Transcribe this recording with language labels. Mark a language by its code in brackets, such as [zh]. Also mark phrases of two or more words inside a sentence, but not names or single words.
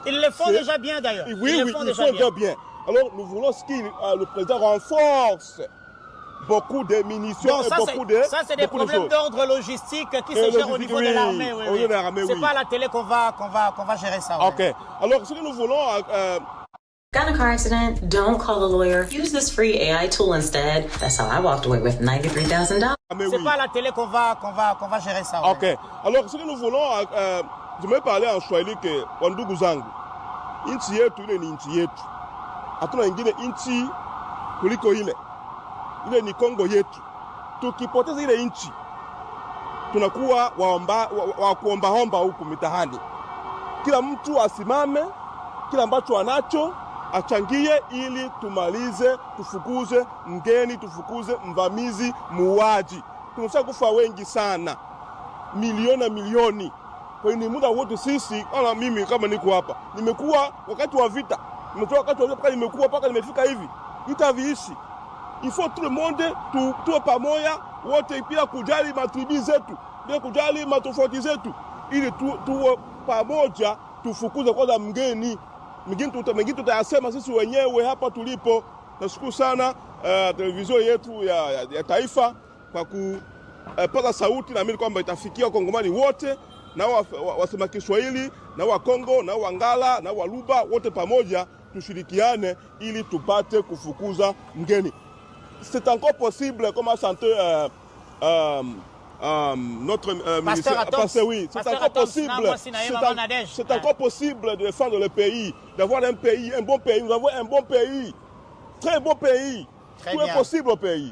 [fr] Ils le font déjà bien d'ailleurs. Oui, ils le font déjà bien. Alors nous voulons que le président renforce beaucoup de munitions et beaucoup de... Ça, c'est des problèmes d'ordre logistique qui se gèrent au niveau de l'armée. C'est pas à la télé qu'on va gérer ça. Ok. Alors, ce que nous voulons... [en] Got in a car accident? Don't call the lawyer. Use this free AI tool instead. That's how I walked away with $93,000. [fr] C'est pas à la télé qu'on va gérer ça. Ok. Alors, ce que nous voulons... je vais parler en Swahili que [sw] Wandugu zangu. Inchi yetu ile ni inchi yetu. Hatuna ingine inchi kuliko ile. Ile ni Kongo yetu. Tukipoteza ile inchi, tunakuwa wa kuomba huku mitahani. Kila mtu asimame, kila ambacho anacho achangie ili tumalize, tufukuze mgeni, tufukuze mvamizi, muuaji. Tumesha kufa wengi sana, milioni. Kwa hiyo ni muda wote sisi, kama mimi kama niko hapa, nimekuwa wakati wa vita, nimetoka wakati wa vita, nimekuwa mpaka nimefika hivi, vita viishi. [fr] Il faut tout le monde, tout [sw] pamoja wote pia kujali matribi zetu, pia kujali matofauti zetu, ili tuwe pamoja, tufukuze kwanza mgeni. Mengine tutayasema sisi wenyewe hapa tulipo. Nashukuru sana televizio yetu ya taifa kwa kupata sauti, na mimi kwamba itafikia Wakongomani wote, na wasema Kiswahili, na wa Kongo, na wa Ngala, na wa Luba, wote pamoja tushirikiane ili tupate kufukuza mgeni. [fr] C'est encore possible, comme a chanté notre ministère. Oui, c'est encore possible. C'est encore possible de défendre le pays, d'avoir un pays, un bon pays. Nous avons un bon pays, très bon pays. Tout est possible au pays.